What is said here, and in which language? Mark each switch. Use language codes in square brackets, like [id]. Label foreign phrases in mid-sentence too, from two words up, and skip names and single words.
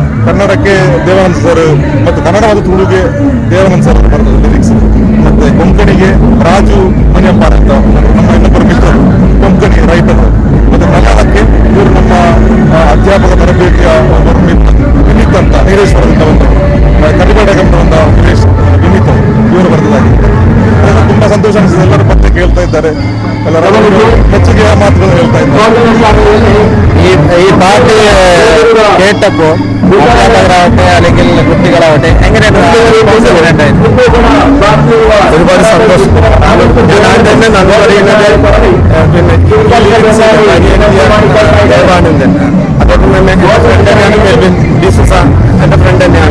[kn] ಕನ್ನಡಕ್ಕೆ ದೇವಾನಂದ್ ಸರ್ ಮತ್ತು ಕನ್ನಡ ಮತ್ತು ತುಳುಗೆ ದೇವಾನಂದ್ ಸರ್ ಬರೆದ ಲಿರಿಕ್ಸ್, ಮತ್ತೆ ಕೊಂಕಣಿಗೆ ರಾಜು ಮನೆಯಪ್ಪ ಅಂತ ನಮ್ಮ ಇನ್ನೊಬ್ಬರು ಮಿತ್ರರು ಕೊಂಕಣಿ ರೈಟರ್, ಮತ್ತೆ ಮಲಯಾಳಕ್ಕೆ ಇವರು ನಮ್ಮ ಅಧ್ಯಾಪಕ ತರಬೇತಿಯ ವಿನೀತ್ ಅಂತ ನೀರೇಶ್ವರದಿಂದ ಬಂದರು, ಕರಿಬೇಡಗಂತ ಬಂದ ವಿನೀತ್ ಇವರು ಬರೆದಾಗಿದೆ. ತುಂಬಾ ಸಂತೋಷ ಅನಿಸಿದೆ. ಎಲ್ಲರೂ ಪತ್ತೆ ಕೇಳ್ತಾ ಇದ್ದಾರೆ, ಎಲ್ಲರೂ ಹೆಚ್ಚಿಗೆ ಮಾತುಗಳನ್ನು ಹೇಳ್ತಾ ಇದ್ದಾರೆ. [ml] ഈ പാട്ട് കേട്ടപ്പോ അധ്യാപകരാവട്ടെ അല്ലെങ്കിൽ കുട്ടികളാവട്ടെ എങ്ങനെയാണ് ഒരുപാട് സന്തോഷം. ഞാൻ തന്നെ നന്ദി പറയുന്നത് പിന്നെ ദേവാനന്ദൻ, അതോടൊപ്പം തന്നെ ഫ്രണ്ട് തന്നെയാണ് എന്റെ ഫ്രണ്ട് തന്നെയാണ്.